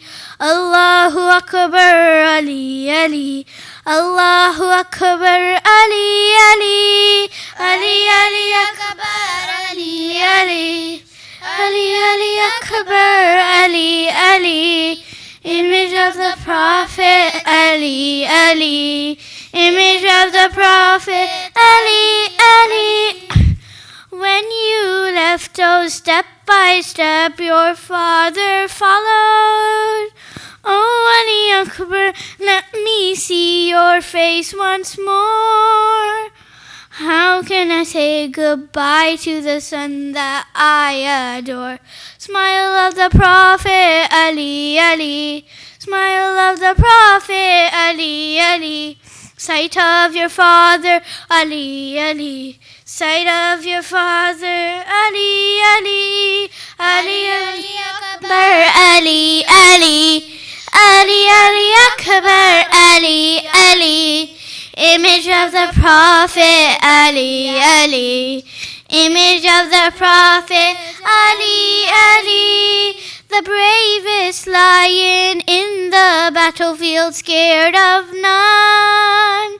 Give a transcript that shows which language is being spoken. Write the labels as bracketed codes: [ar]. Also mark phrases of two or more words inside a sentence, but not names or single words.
[ar] Allahu Akbar, [en] Ali, Ali. [ar] Allahu Akbar, [en] Ali, Ali. Ali, Ali Akbar, Ali, Ali. Ali, Ali Akbar, Ali, Ali. Image of the Prophet, Ali, Ali. Image of the Prophet, Ali, Ali. When you left, oh, step by step, your father followed. Oh, Ali Akbar, let me see your face once more. How can I say goodbye to the son that I adore? Smile of the Prophet, Ali, Ali. Smile of the Prophet, Ali, Ali. Sight of your father, Ali, Ali. Sight of your father, Ali, Ali. Ali, Ali Akbar, Ali, Ali. Ali, Ali Akbar, Ali, Ali. Image of the Prophet, Ali, Ali. Image of the Prophet, Ali, Ali. The bravest lion in the battlefield, scared of none.